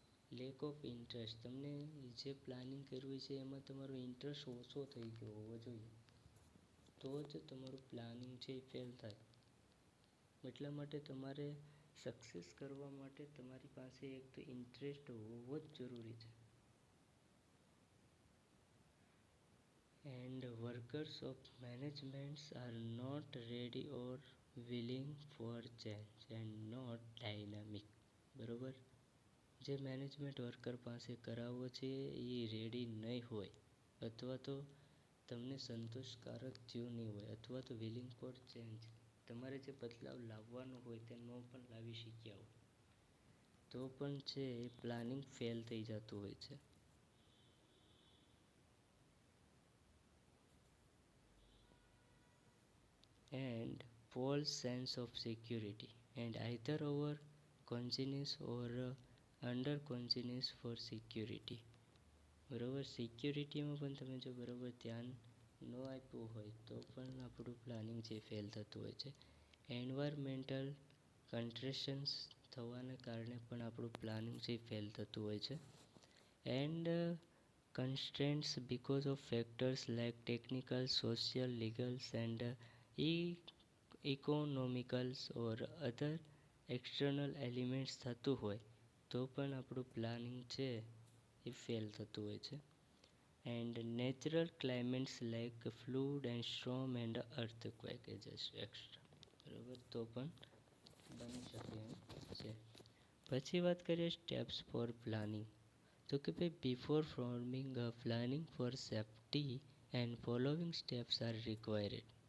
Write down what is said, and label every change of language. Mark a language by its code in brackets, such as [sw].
[gu] Lack of interest, તમને જે planning કરવું છે એમાં તમારો ઇન્ટરેસ્ટ ઓછો થઈ ગયો હોવો જોઈએ, તો જ તમારું પ્લાનિંગ છે એ ફેલ થાય. એટલા માટે તમારે સક્સેસ કરવા માટે તમારી પાસે એક તો ઇન્ટરેસ્ટ હોવો જ જરૂરી છે. [en] And workers of managements are not ready or willing for change and not dynamic. [gu] બરોબર, જે મેનેજમેન્ટ વર્કર પાસે કરાવવો છે એ રેડી નહીં હોય, અથવા તો તમને સંતોષકારક થયું નહીં હોય, અથવા તો વિલિંગ ફોર ચેન્જ, તમારે જે બદલાવ લાવવાનો હોય તે ન પણ લાવી શક્યા હોય, તો પણ છે એ પ્લાનિંગ ફેલ થઈ જતું હોય છે. [en] And false sense of security and either over consciousness or under consciousness for security. [gu] બરાબર, સિક્યુરિટીમાં પણ તમે જો બરાબર ધ્યાન ન આપ્યું હોય તો પણ આપણું પ્લાનિંગ જે ફેલ થતું હોય છે. એન્વાયરમેન્ટલ કન્ટ્રેશન્સ થવાને કારણે પણ આપણું પ્લાનિંગ જે ફેલ થતું હોય છે. [en] and constraints because of factors like technical, social, legal and economicals or other external elements [gu] થતું હોય તો પણ આપણું પ્લાનિંગ છે એ ફેલ થતું હોય છે. [en] and natural climates like flood and storm and earthquake extra, [gu] બરાબર, તો પણ બની શકે એમ છે. પછી વાત કરીએ [en] steps for planning, [gu] તો કે ભાઈ [en] Before forming a planning for safety and following steps are required.